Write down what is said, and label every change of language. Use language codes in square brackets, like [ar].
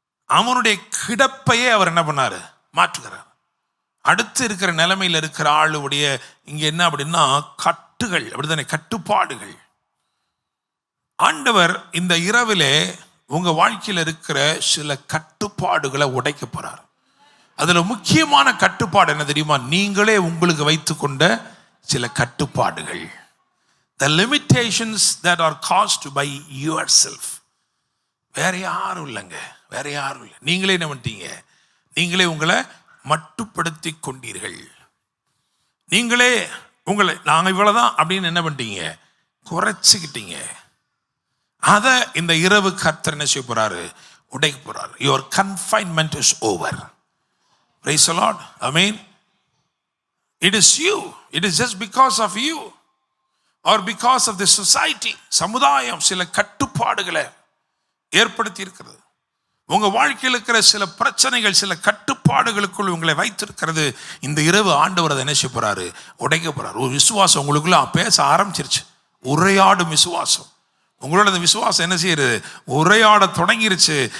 [ta] அவனுடைய கிடப்பையே அவர் என்ன பண்ணார், மாற்றுகிறார். அடுத்து இருக்கிற நிலைமையில் இருக்கிற ஆளுடைய இங்கே என்ன அப்படின்னா கட்டுகள், அப்படித்தானே, கட்டுப்பாடுகள். ஆண்டவர் இந்த இரவிலே உங்க வாழ்க்கையில் இருக்கிற சில கட்டுப்பாடுகளை உடைக்க போறார். அதுல முக்கியமான கட்டுப்பாடு என்ன தெரியுமா? நீங்களே உங்களுக்கு வைத்துக்கொண்ட சில கட்டுப்பாடுகள். [en] The limitations that are caused by yourself. [ta] வேற யாரும் இல்லைங்க, வேற யாரும் இல்லை. நீங்களே என்ன பண்ணிட்டீங்க, நீங்களே உங்களை மட்டுப்படுத்தி கொண்டீர்கள். நீங்களே உங்களை நாங்கள் இவ்வளவுதான் அப்படின்னு என்ன பண்ணிட்டீங்க, குறைச்சிக்கிட்டீங்க. அதை இந்த இரவு கர்த்தர் என்ன செய்ய போறாரு, உடைக்க போறாரு. [en] Your confinement is over. Praise the Lord. Amen. It is you. It is just because of you or because of the society. [ta] சமுதாயம் சில கட்டுப்பாடுகளை ஏற்படுத்தி இருக்கிறது. உங்க வாழ்க்கையில் இருக்கிற சில பிரச்சனைகள் சில கட்டுப்பாடுகளுக்குள் உங்களை வைத்திருக்கிறது. இந்த இரவு ஆண்டவர் அதை என்ன செய்ய போறாரு, உடைக்க போறாரு. ஒரு விசுவாசம் உங்களுக்குள்ள பேச ஆரம்பிச்சிருச்சு. உரையாடும் விசுவாசம். உங்களோட அந்த விசுவாசம் என்ன செய்யுது, உரையாட தொடங்கிருச்சு.